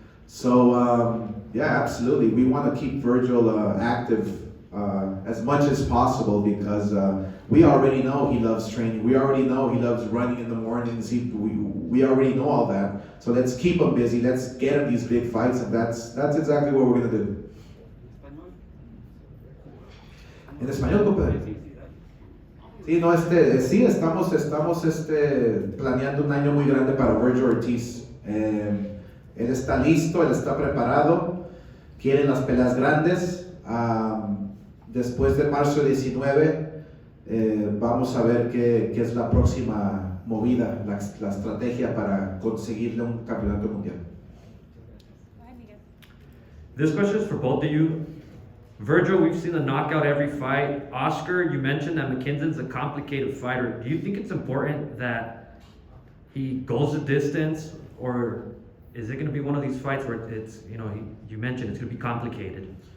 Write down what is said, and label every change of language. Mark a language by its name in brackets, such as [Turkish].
[English] So absolutely, we want to keep Vergil active as much as possible, because we already know he loves training. We already know he loves running in the mornings. We already know all that. So let's keep him busy. Let's get him these big fights, and that's exactly what we're gonna do. [Spanish] En español, compadre. Sí, no, estamos planeando un año muy grande para Vergil Ortiz. Él está listo, él está preparado, quieren las peleas grandes. Después de marzo 19, vamos a ver qué es la próxima movida, la estrategia para conseguirle un campeonato mundial. [English] This question is for both of you. Vergil, we've seen the knockout every fight. Oscar, you mentioned that McKinson's a complicated fighter. Do you think it's important that he goes the distance, or is it going to be one of these fights where it's, you mentioned it's going to be complicated?